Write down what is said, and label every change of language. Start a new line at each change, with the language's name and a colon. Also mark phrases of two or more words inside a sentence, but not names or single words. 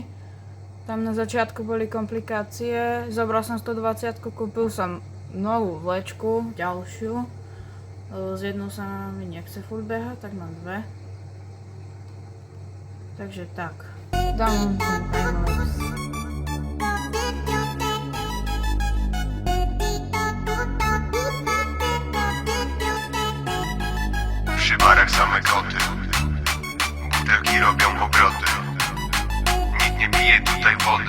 Slovak: Tam na začiatku boli komplikácie, zobral som 120, kúpil som novú vlečku, ďalšiu. S jednou sa mi nechce furt behať, tak mám 2. Takže tak, dám ten timelapse.
Polish: Przy barach same koty, butelki robią obroty. Nikt nie pije tutaj wody.